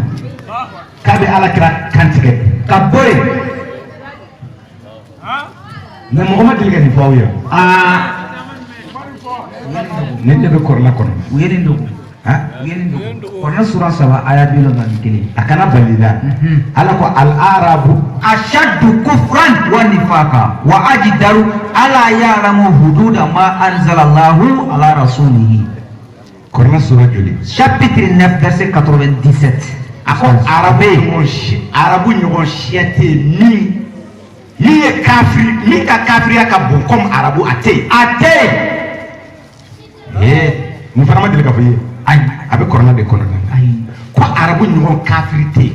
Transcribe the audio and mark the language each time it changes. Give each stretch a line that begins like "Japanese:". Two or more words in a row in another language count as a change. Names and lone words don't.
Bambara: k'a bɛ ala kira kan tigɛ ka bɔ yen mɛ mɔgɔ ma deli ka nin fɔ aw ye ne de bɛ kɔrɔla kɔnɔ u ye nin dogo kɔrɔla sura 7 aya 71 a kana bali la ala ko al-arabu
Arabic: أشد كفرا ونفاقا وأجدر ألا يعلموا حدود ما أنزل الله على رسوله
Bambara: kɔrɔla sura joli
French: chapitre 9 verset 97
Bambara: a ko arabu ɲɔgɔn siya tɛ yen min ye kafiri min ka kafiriya ka bon comme arabu a tɛ yen mun fana ma deli ka fɔ ye ayi a bɛ kɔrɔla de kɔnɔ ko arabu ɲɔgɔn kafiri tɛ yen